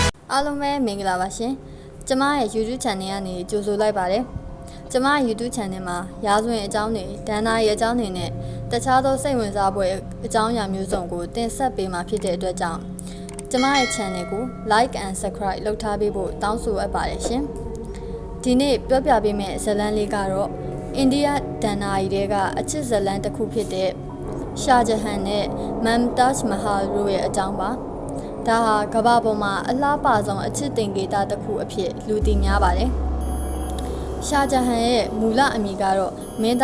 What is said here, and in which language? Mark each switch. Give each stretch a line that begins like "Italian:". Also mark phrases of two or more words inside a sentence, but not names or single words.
Burmese: အားလုံးပဲမင်္ဂလာပါရှင်ကျမရဲ့ YouTube channel ကနေကြိုဆိုလိုက်ပါတယ်ကျမ YouTube channel မှာရာဇဝင်အကြောင်းတွေဒဏ္ဍာရီအကြောင်းတွေနဲ့တခြားသောစိတ်ဝင်စားဖွယ်အကြောင်းအရာမျိုးစုံကိုတင်ဆက်ပေးမှာဖြစ်တဲ့အတွက်ကြောင့်ကျမရဲ့ channel ကို
English: like and subscribe
Burmese: လုပ်ထားပေးဖို့တောင်းဆိုအပ်ပါတယ်ရှင်ဒီနေ့ပြောပြပေးမယ့်ဇာတ်လမ်းလေးကတော့အိန္ဒိယ ဒဏ္ဍာရီတွေကအချစ်ဇာတ်လမ်းတစ်ခုဖြစ်တဲ့ရှာဂျဟန်နဲ့မမ်တာဂျ်မဟာတို့ရဲ့အကြောင်းပါဒါဟာကမ္ဘာပေါ်မှာအလှပဆုံးအချစ်တင်ကေတာတစ်ခုအဖြစ်လူသိများပါတယ်။ရှာဂျဟန်ရဲ့မူလအမည်ကတော့မင်း